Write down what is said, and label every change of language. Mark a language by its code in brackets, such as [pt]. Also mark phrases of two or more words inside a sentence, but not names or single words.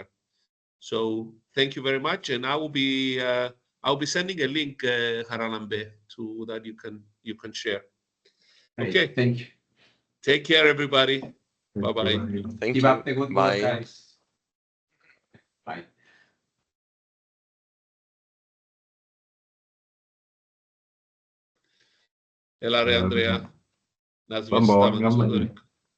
[en] So thank you very much, and I'll be sending a link, Haralambe, to that you can share. Great. Okay. Thank you. Take care, everybody. Bye bye. Thank Keep you. up the good work, Bye. guys. Bye. [el] Έλα ρε, Ανδρέα. Να σβήσεις τα Πάμε, με το πάμε. Σοδωρικό.